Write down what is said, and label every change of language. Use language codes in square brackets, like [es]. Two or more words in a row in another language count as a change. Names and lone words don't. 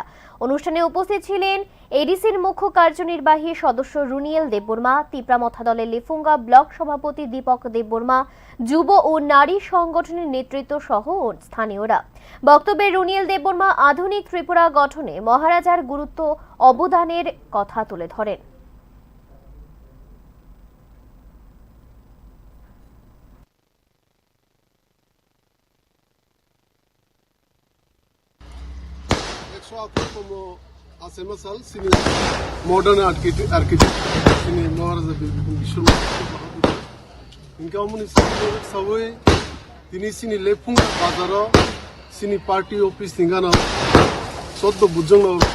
[bn] অনুষ্ঠানে উপস্থিত ছিলেন এডিসির মুখ্য কার্যনির্বাহী সদস্য রুনিয়েল দেববর্মা, তিপ্রামথা দলের লেফুঙ্গা ব্লক সভাপতি দীপক দেববর্মা, যুব ও নারী সংগঠনের নেতৃত্ব সহ স্থানীয়রা। বক্তব্যে রুনিয়েল দেববর্মা আধুনিক ত্রিপুরা গঠনে মহারাজার গুরুত্ব অবদানের কথা তুলে ধরেন। [en] modern architect [trp] sini Maharaja Bir Bikram Kishor Bahadur inka omni saboi tini sini Lefunga bazaro sini party office tingana soddo bujongno